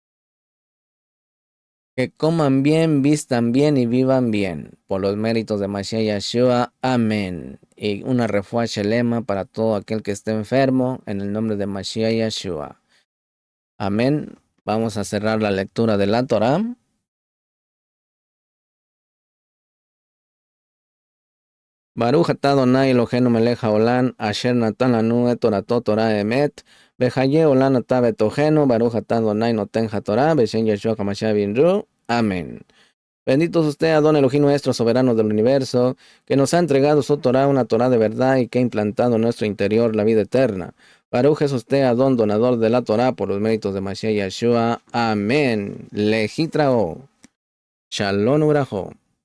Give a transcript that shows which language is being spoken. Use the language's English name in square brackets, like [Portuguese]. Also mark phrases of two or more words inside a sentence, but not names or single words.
[Spanish] Que coman bien, vistan bien y vivan bien. Por los méritos de [Hebrew] משיח ישוע. [Spanish] Amén. Y una [Hebrew] רפואה שלמה [Spanish] para todo aquel que esté enfermo. En el nombre de [Hebrew] משיח ישוע. [Spanish] Amén. Vamos a cerrar la lectura de la Torá. [Hebrew] ברוך אתה אדוני אלוהינו מלך העולם אשר נתן לנו את תורתו תורת אמת וחיי עולם נטע בתוכנו ברוך אתה אדוני נותן התורה בשם ישוע המשיח. [Spanish] Amén. Bendito es usted, [Hebrew] אדון אלוהים [Spanish] nuestro, soberano del universo, que nos ha entregado su Torah, una Torah de verdad, y que ha implantado en nuestro interior la vida eterna. Baruch es usted, Adón, donador de la Torah, por los méritos de [Hebrew] משיח ישוע. [Spanish] Amén. [Hebrew] להתראות. שלום וברכה.